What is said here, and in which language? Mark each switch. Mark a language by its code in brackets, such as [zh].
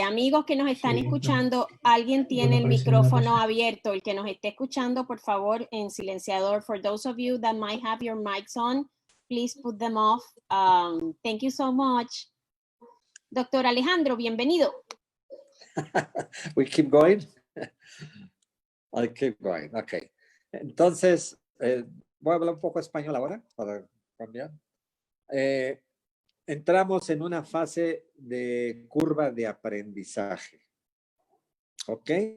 [es] Amigos que nos están escuchando, alguien tiene el micrófono abierto. El que nos esté escuchando, por favor, en silenciador. [en] For those of you that might have your mics on, please put them off. Thank you so much. [es] Doctor Alejandro, bienvenido. [en] We keep going. I keep going. Okay. [es] Entonces, voy a hablar un poco español ahora para cambiar. Entramos en una fase de curva de aprendizaje. ¿Ok?